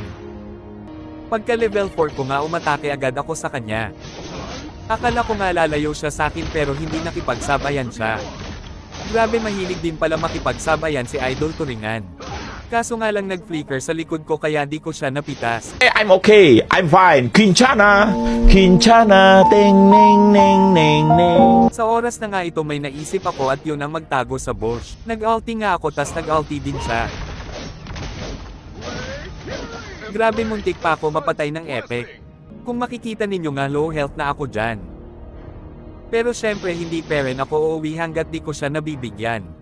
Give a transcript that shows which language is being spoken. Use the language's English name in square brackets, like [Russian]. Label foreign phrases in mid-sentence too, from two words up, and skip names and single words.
[Filipino] Pagka level 4 ko nga, umatake agad ako sa kanya. Akala ko nga lalayo siya sa akin pero hindi nakipagsabayan siya. Grabe, mahilig din pala makipagsabayan si Idol Turingan. Kaso nga lang nag-flicker sa likod ko kaya di ko siya napitas. [English] I'm okay, I'm fine. Quinchana, Quinchana, ting ning ning ning ning. [Filipino] Sa oras na nga ito may naisip ako at yun ang magtago sa bush. Nag-ulti nga ako tas nag-ulti din siya. Grabe, muntik pa ako mapatay ng epic. Kung makikita ninyo nga, [English] low health [Filipino] na ako dyan. Pero syempre hindi pa rin ako uuwi hanggat di ko siya nabibigyan.